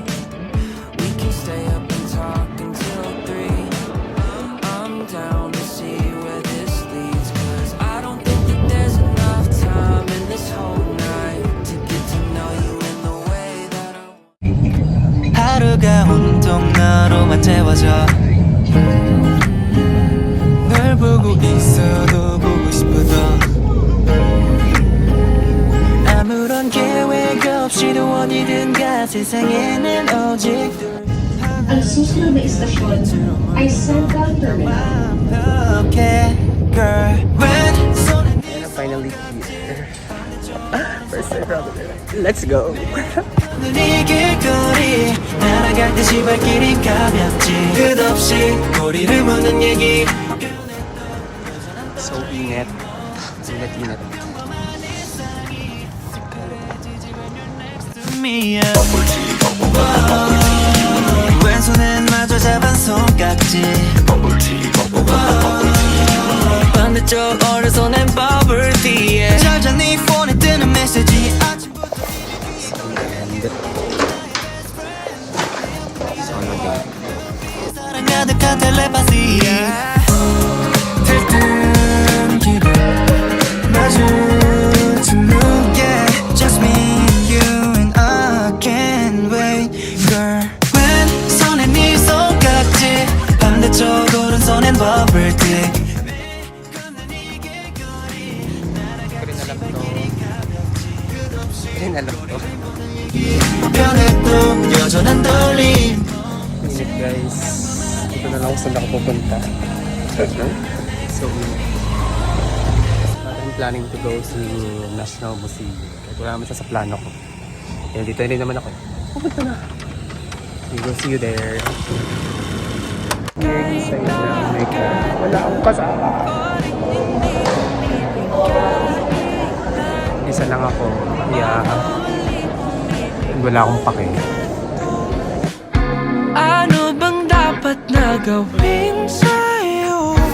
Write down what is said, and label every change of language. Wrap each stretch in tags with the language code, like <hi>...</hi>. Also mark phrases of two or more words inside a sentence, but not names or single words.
<en>We can stay up and talk until 3. I'm down to see where this leads, 'cause I don't think that there's enough time in this whole night to get to know you in the way that I want.</en> <ko>하루가 온통 너로만 채워져. 널 보고 있어도 보고 싶어도 아무런 계획 없이도 어디든가 세상에는 오직</ko> <tl>Ang susunod na istasyon ay Central Terminal.</tl> <en>Okay, girl. When 손에 And finally here. First time traveler. Let's go.</en> <ko>네 길거리 날아갈 듯이 발길이 가볍지 끝없이 꼬리를 무는 얘기</ko> <tl>So init. Init.</tl> <ko>왼손엔 마저 잡은 손깍지 반대쪽 오른손엔 버블티에 찾아 네 폰에 뜨는 메시지 아침부터 사랑 가득한 텔레파시 들뜬 기분 마주친 눈게</ko> <en>Just me, you and I can't wait girl</en> <ko>왼손에 네 손깍지 반대쪽 오른손엔 버블티</ko> <tl>Rin alam to.</tl> <ko>변해도 여전한 떨림</ko> <tl>Init guys. Dito na lang kung saan ako pupunta. So init.</tl> <en>I'm planning to go to National Museum.</en> <tl>Kahit wala naman siya sa plano ko. Kaya dito rin naman ako. Pupunta na.</tl> <en>We will see you there. Very excited na. Oh my God.</en> <tl>Wala akong kasama. Isa lang ako. Yeah. And wala akong pake. Ano bang dapat na gawin sa'yo?</tl>